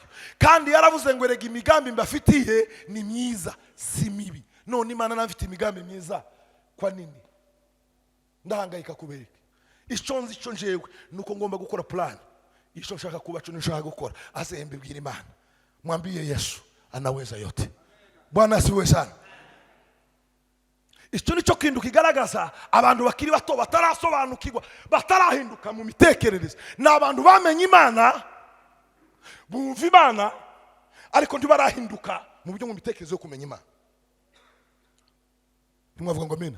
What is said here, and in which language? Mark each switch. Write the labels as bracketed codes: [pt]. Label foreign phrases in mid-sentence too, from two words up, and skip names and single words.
[rw] Kandi yaravuze ngo erega imigambi mbafitiye ni myiza si mibi. None Imana nafite imigambi myiza, [sw] kwa nini [rw] ndahangayika kubereka? Icyo njewe nuko ngomba gukora plan. Icyo nshaka kuba cyo nshaka gukora azembe bwira Imana, [sw] mwambie Yesu anaweza yote. Bwana asiwe sana. [rw] Icyo nicyo kintu kigaragaza abantu bakiri bato batarasobanukirwa, batarahinduka mu mitekerereze. N'abantu bamenye Imana, bumva Imana, ariko ntibarahinduka mu buryo mu mitekerereze yo kumenya Imana. Mwavuga ngo amina.